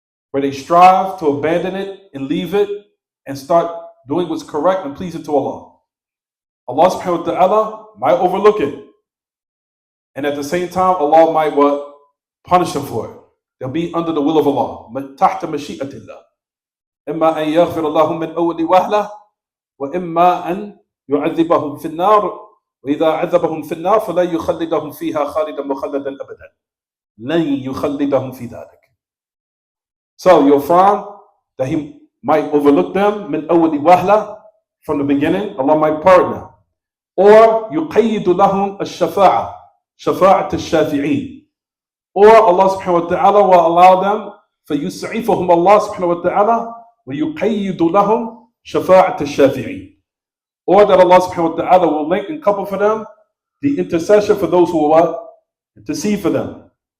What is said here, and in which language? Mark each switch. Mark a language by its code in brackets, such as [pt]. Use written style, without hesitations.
[en] Where they strive to abandon it and leave it and start doing what's correct and pleasing to Allah. Allah subhanahu wa ta'ala might overlook it. And at the same time, Allah might what? Punish them for it. They'll be under the will of Allah. [ar] تحت مشيئة الله. إما أن يغفر الله من أول وهلة وإما أن يعذبهم في النار وإذا عذبهم في النار فلا يخلدهم فيها خالدا مخلدا أبدا. لن يخلدهم في ذلك. [en] So you'll find that He might overlook them [ar] من أول وهلة, [en] from the beginning. Allah might pardon them. [ar] Or يقيد لهم الشفاعة, شفاعة الشافعين. [en] Or Allah subhanahu wa ta'ala will allow them, [ar] فَيُسْعِفُهُمْ Allah subhanahu wa ta'ala وَيُقَيِّدُ لَهُمْ شَفَاعَةَ الشَّافِعِينَ. [en] Or that Allah subhanahu wa ta'ala will link and couple for them the intercession for those who will what? Intercede for them.